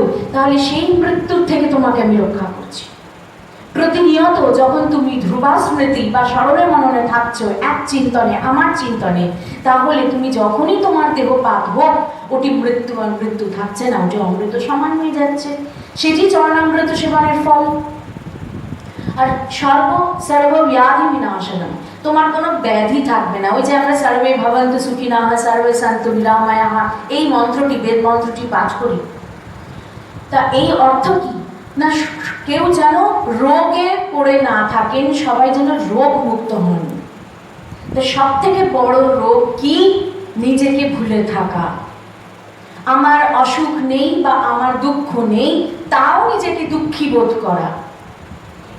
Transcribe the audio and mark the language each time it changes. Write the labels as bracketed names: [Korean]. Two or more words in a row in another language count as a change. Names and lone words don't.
[Bangla] তাহলে সেই মৃত্যুর থেকে তোমাকে আমি রক্ষা করছি। প্রতিনিয়ত যখন তুমি ধ্রুবা স্মৃতি বা স্মরণে মননে থাকছো এক চিন্তনে, আমার চিন্তনে, তাহলে তুমি যখনই তোমার দেহপাত হোক, ওটি মৃত্যু আর মৃত্যু থাকছে না, ওটি অমৃত সমান হয়ে যাচ্ছে। সেটি চরণামৃত সেবনের ফল। আর [Sanskrit] সর্বব্যাধি বিনাশনম, [Bangla] তোমার কোনো ব্যাধি থাকবে না। ওই যে আমরা [Sanskrit] সর্বে ভবন্তু সুখিনঃ সর্বে সন্তু নিরাময়াঃ [Bangla] এই মন্ত্রটি, বেদ মন্ত্রটি পাঠ করি, তা এই অর্থ কি না, কেউ যেন রোগে পড়ে না থাকেন, সবাই যেন রোগ মুক্ত হন। তো সব থেকে বড় রোগ কি? নিজেকে ভুলে থাকা। আমার অসুখ নেই বা আমার দুঃখ নেই, তাও নিজেকে দুঃখী বোধ করা।